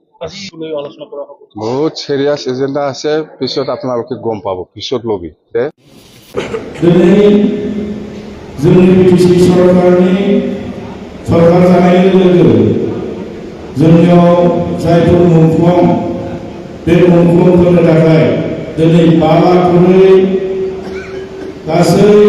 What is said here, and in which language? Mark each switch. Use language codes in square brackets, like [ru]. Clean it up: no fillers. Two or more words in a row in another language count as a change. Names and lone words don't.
[as] বহুত সিৰিয়াছ এজেণ্ডা আছে, পিছত আপোনালোকে গম পাব, পিছত লবি [brx] दिनै जोंनि बिटिसि सरकारनि सरकार जानाय लोगो जोंनियाव जायफोर मुंख्लं बे मुंख्लंफोरनि थाखाय दिनै 5 लाख खरै गासै